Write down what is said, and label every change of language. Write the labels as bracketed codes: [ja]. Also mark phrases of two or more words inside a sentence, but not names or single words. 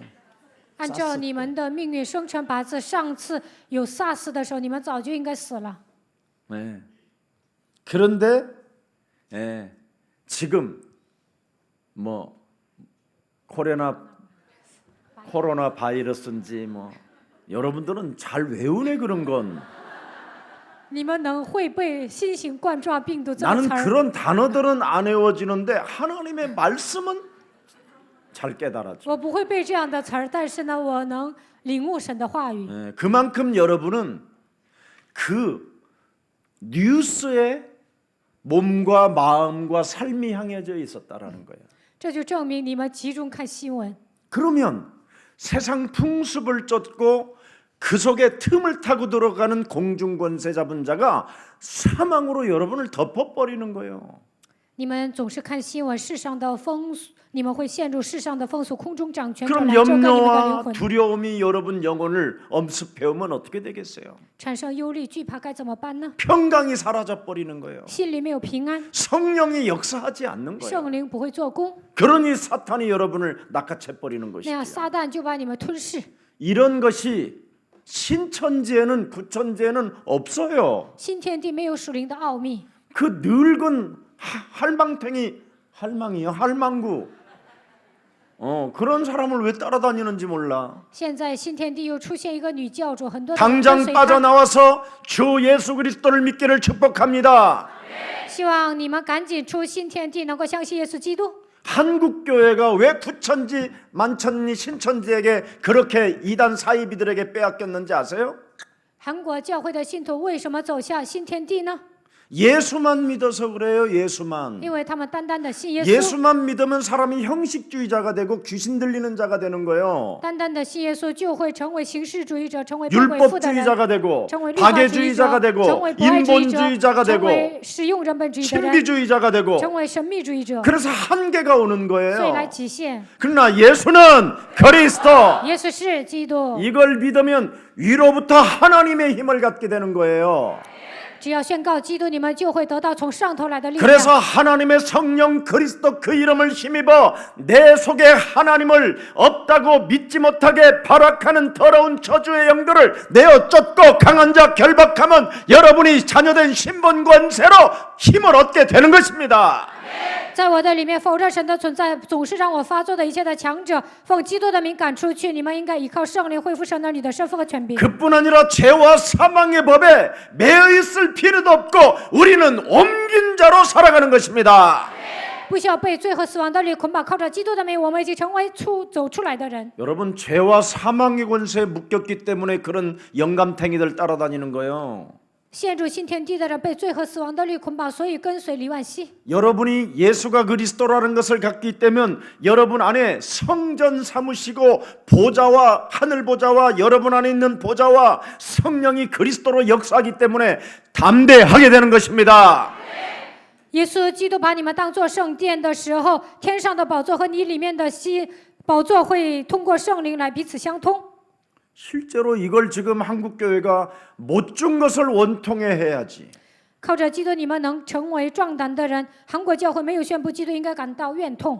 [zh] 按照你们的命运生辰八字，上次有 SARS 的时候，你们早就应该死了。 [ko] 네. 그런데 지금 뭐 코로나 바이러스인지 뭐 여러분들은 잘 외우네 그런 건. [zh] 你们能会背新型冠状病毒这个 [ko] 나는 [zh] 词儿？ [ko] 그런 단어들은 안 외워지는데 하나님의 말씀은 잘 깨달아져. [zh] 我不会背这样的词儿，但是呢，我能领悟神的话语。 [ko] 그만큼 여러분은 그 뉴스에 몸과 마음과 삶이 향해져 있었다라는 거예요. [zh] 这就证明你们集中看新闻。 [ko] 그러면 세상 풍습을 쫓고 그 속에 틈을 타고 들어가는 공중권세 잡은 자가 사망으로 여러분을 덮어버리는 거예요. [zh] 你们总是看新闻，世上的风俗，你们会陷入世上的风俗，空中掌权者 [ko] 그럼 [zh] 来遮盖你们的灵 [ko] 염려와 [zh] 魂， [ko] 두려움이 여러분 영혼을 엄습해오면 어떻게 되겠어요? [zh] 产生忧虑、惧怕，该怎么办呢？ [ko] 평강이 사라져 버리는 거예요. [zh] 心里没有平安， [ko] 성령이 역사하지 않는 거예요. [zh] 圣灵不会做工， [ko] 그러니 사탄이 여러분을 낚아채 버리는 [zh] 那样 [ko] 것이죠. [zh] 撒旦就把你们吞噬。 [ko] 이런 것이 신천지에는 구천지에는 없어요. [zh] 新天地没有属灵的奥秘， [ko] 그 늙은 할망탱이 할망이요 할망구 그런 사람을 왜 따라다니는지 몰라. [zh] 现在新天地又出现一个女教主，很多的人跟 [ko] 당장 [zh] 随她。 [ko] 빠져나와서 주 예수 그리스도를 믿기를 축복합니다. [zh] 希望你们赶紧出新天地，能够相信耶稣基督。 [ko] 한국 교회가 왜 구천지, 만천리, 신천지에게 그렇게 이단 사이비들에게 빼앗겼는지 아세요? [zh] 韩国教会的信徒为什么走向新天地呢？ [ko] 예수만 믿어서 그래요. 예수만. [zh] 因为他们单单的信耶稣， [ko] 예수만 믿으면 사람이 형식주의자가 되고 귀신 들리는 자가 되는 거예요. [zh] 单单的信耶稣就会成为形式主义者，成为不归附的人， [ko] 율법주의자가 되고 [zh] 成为律法主义者， [ko] 박애주의자가 [zh] 成 [ko] 되고 [zh] 为不爱主义者， [ko] 인본주의자가 [zh] 成 [ko] 되고 [zh] 为实用人本主义的人， [ko] 신비주의자가 되고 [zh] 成为神秘主义者， [ko] 그래서 한계가 오는 [zh] 所以来 [ko] 거예요. [zh] 极限。 [ko] 그러나 예수는 그리스도 [zh] 耶稣是基督， [ko] 이걸 믿으면 위로부터 하나님의 힘을 갖게 되는 거예요. [zh] 只要宣告基督，你们就会得到从上头来的力量。 [ko] 그래서 하나님의 성령 그리스도 그 이름을 힘입어 내 속에 하나님을 없다고 믿지 못하게 발악하는 더러운 저주의 영들을 내어 쫓고 강한 자 결박하면 여러분이 자녀된 신분 권세로 힘을 얻게 되는 것입니다. [zh] 在我的里面否认神的存在，总是让我发作的一切的强者，奉基督的名赶出去。你们应该依靠圣灵恢复神儿女的身份和权柄。 [ko] 그뿐 아니라 죄와 사망의 법에 매여 있을 필요도 없고 우리는 옮긴 자로 살아가는 것입니다. [zh] 不需要被罪和死亡的律捆绑，靠着基督的名，我们已经成为走出来的人。 [ko] 여러분 죄와 사망의 권세에 묶였기 때문에 그런 영감탱이들 따라다니는 거예요. [zh] 陷入新天地的人被罪和死亡的律捆绑，所以跟随李万熙。 [ko] 여러분이 예수가 그리스도라는 것을 갖기 때문에 여러분 안에 성전 삼으시고 보좌와 하늘 보좌와 여러분 안에 있는 보좌와 성령이 그리스도로 역사하기 때문에 담대하게 되는 것입니다. [zh] 耶稣基督把你们当作圣殿的时候，天上的宝座和你里面的宝座会通过圣灵来彼此相通。 [ko] 실제로 이걸 지금 한국 교회가 못 준 것을 원통해 해야지. [zh] 靠着基督，你们能成为壮胆的人。韩国教会没有宣布基督，应该感到怨痛。